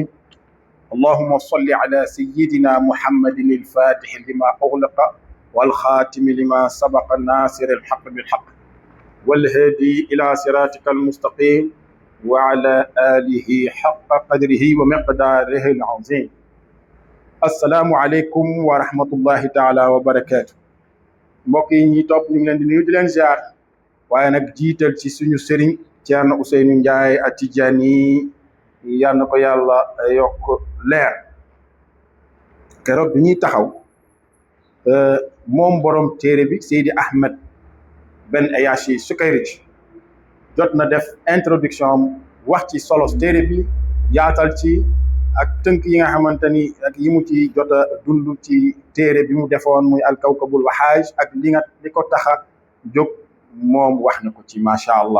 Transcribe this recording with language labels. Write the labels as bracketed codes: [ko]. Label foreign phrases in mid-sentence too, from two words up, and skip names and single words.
[ar] اللهم صل على سيدنا محمد الفاتح لما أغلق والخاتم لما سبق الناصر الحق بالحق والهادي إلى صراطك المستقيم وعلى آله حق قدره ومقداره العظيم. السلام عليكم ورحمة الله تعالى وبركاته. [wo] mbokk yi ñi topp ñu ngi leen di nuyu di leen ziar waaye nag jiital ci suñu sëriñ Thierno Ousseynou Ndiaye At-Tidjani yal na ko yàlla yokk leer. keroog bi ñuy taxaw moom borom téere bi Seydi Ahmed Ben Ayachi Sukayrij jot na def introduction wax ci solos téere bi yaatal ci ak tënk yi nga xamante ni ak yi mu ci jot a dund ci téere bi mu defoon muy alkawkabul wahaaj ak li ko taxa jóg moom wax na ko ci [ar] ما شاء الله.